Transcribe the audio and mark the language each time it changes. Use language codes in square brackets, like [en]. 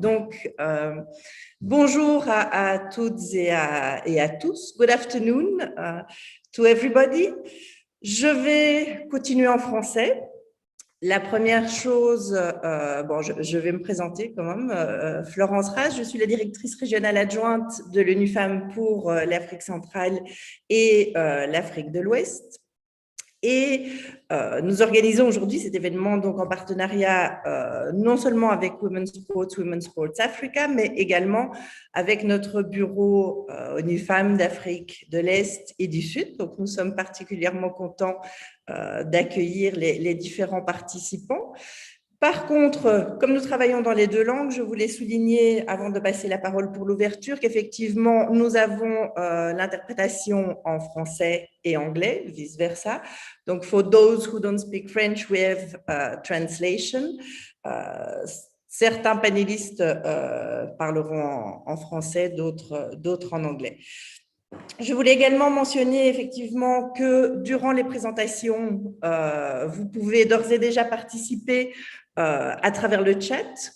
[fr] Donc, bonjour à toutes et à tous. [en] Good afternoon to everybody. [fr] Je vais continuer en français. La première chose, je vais me présenter quand même. Florence Raz, je suis la directrice régionale adjointe de l'ONU Femmes pour l'Afrique centrale et l'Afrique de l'Ouest. Et nous organisons aujourd'hui cet événement donc en partenariat non seulement avec Women's Sports Africa, mais également avec notre bureau ONU Femmes d'Afrique de l'Est et du Sud. Donc nous sommes particulièrement contents d'accueillir les différents participants. Par contre, comme nous travaillons dans les deux langues, je voulais souligner, avant de passer la parole pour l'ouverture, qu'effectivement, nous avons l'interprétation en français et anglais, vice-versa. Donc, [en] for those who don't speak French, we have translation. [fr] Certains panélistes parleront en français, d'autres en anglais. Je voulais également mentionner effectivement que durant les présentations, vous pouvez d'ores et déjà participer à travers le chat.